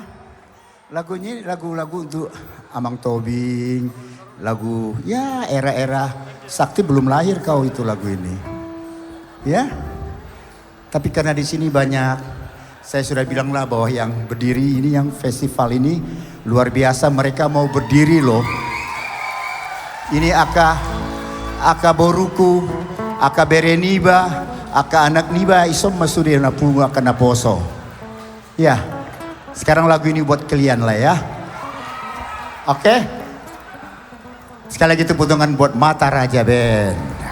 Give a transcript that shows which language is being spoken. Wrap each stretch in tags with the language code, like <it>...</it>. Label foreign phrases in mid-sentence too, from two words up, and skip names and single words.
<id>Lagunya lagu-lagu untuk Amang Tobing, lagu ya era-era Sakti belum lahir kau itu lagu ini. Ya. Tapi karena di sini banyak, saya sudah bilang lah bahwa yang berdiri ini, yang festival ini luar biasa, mereka mau berdiri loh.</id> <bbc>Ini aka boruku, aka bereniba, aka anak niba isom masuri napungu aka naposo.</bbc> <id>Ya, sekarang lagu ini buat kalian lah ya. Oke? Sekali lagi tepuk tangan buat Mata Raja Band.</id>